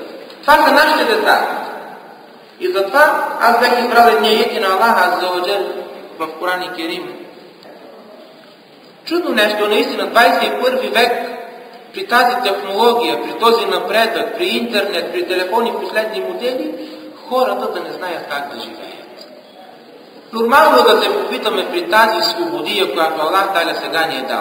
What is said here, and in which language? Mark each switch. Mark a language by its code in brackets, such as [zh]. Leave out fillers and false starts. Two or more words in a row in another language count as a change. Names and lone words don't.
[bg] Това са нашите деца. И затова аз бях избрал едни аети на [ar] الله عز وجل [bg] в Коран и Керим. Чудно нещо, наистина, 21 век, при тази технология, при този напредък, при интернет, при телефони последни модели, хората да не знаят как да живеят. Нормално да се попитаме при тази свободия, която Аллах Таля сега ни е дал.